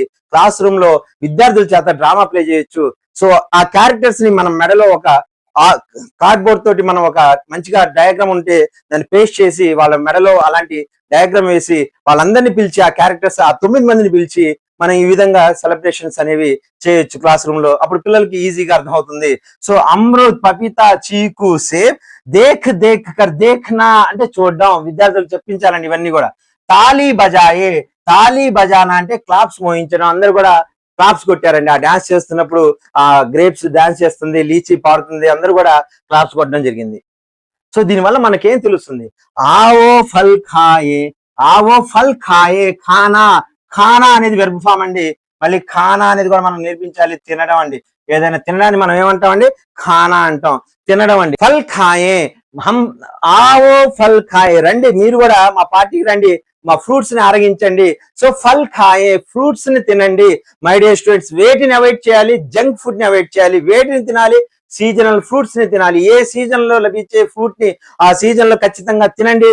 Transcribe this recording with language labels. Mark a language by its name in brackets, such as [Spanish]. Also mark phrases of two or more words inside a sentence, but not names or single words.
[English] class room [Telugu] లో విద్యార్థుల చేత [English] drama play [Telugu] చేయొచ్చు. సో ఆ క్యారెక్టర్స్ ని మనం మెడలో ఒక కార్డ్బోర్డ్ తోటి మనం ఒక మంచిగా డయాగ్రామ్ ఉంటే దాన్ని పేస్ట్ చేసి వాళ్ళ మెడలో అలాంటి డయాగ్రామ్ వేసి వాళ్ళందరినీ పిలిచి ఆ క్యారెక్టర్స్ ఆ 9 మందిని పిలిచి మనం ఈ విధంగా సెలబ్రేషన్స్ అనేవి చేయొచ్చు [English] class room [Telugu] లో. అప్పుడు పిల్లలకి ఈజీగా అర్థమవుతుంది. సో అమృత్, పపీతా, చీకు, సేబ్. [Hindi] देख, देख कर. [Telugu] దేఖ్నా అంటే చూడడం. విద్యార్థులకు చెప్పించాలండి ఇవన్నీ కూడా. [Hindi] ताली बजाए, ताली बजाना [Telugu] అంటే క్లాప్స్ మోయించడం. అందరూ కూడా క్లాప్స్ కొట్టారండి. ఆ డాన్స్ చేస్తున్నప్పుడు ఆ [English] grapes dance [Telugu] చేస్తుంది, లీచీ పాడుతుంది, అందరూ కూడా క్లాప్స్ కొట్టడం జరిగింది. సో దీనివల్ల మనకేం తెలుస్తుంది? [Hindi] आओ फल खाए, आओ फल खाए. [Telugu] ఖానా, ఖానా అనేది [English] verb form [Telugu] అండి. మళ్ళీ ఖానా అనేది కూడా మనం నేర్పించాలి. తినడం అండి. ఏదైనా తినడాన్ని మనం ఏమంటామండి? ఖానా అంటాం, తినడం అండి. [Hindi] फल खाए, हम आओ फल खाए. [Telugu] రండి మీరు కూడా మా పార్టీకి రండి, మా ఫ్రూట్స్ ని ఆరగించండి. సో [Hindi] फल खाए, [Telugu] ఫ్రూట్స్ ని తినండి. [English] my dear students, [Telugu] వేటిని అవాయిడ్ చేయాలి? [English] junk food [Telugu] ని అవాయిడ్ చేయాలి. వేటిని తినాలి? [English] seasonal fruits [Telugu] ని తినాలి. ఏ సీజన్ లో లభించే ఫ్రూట్ ని ఆ సీజన్ లో ఖచ్చితంగా తినండి.